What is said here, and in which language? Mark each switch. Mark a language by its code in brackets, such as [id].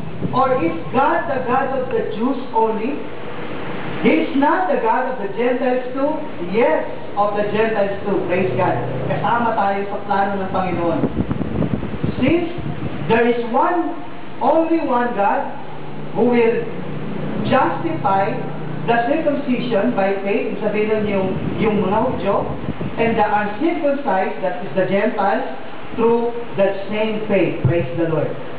[en] Or is God the God of the Jews only? He is not the God of the Gentiles too? Yes, of the Gentiles too. Praise God. [tl] Kasama tayo sa plano ng Panginoon. [en] Since there is only one God who will justify the circumcision by faith, [tl] sabihin yung mga Hudyo, [en] and the uncircumcised, that is the Gentiles, through that same faith. Praise the Lord.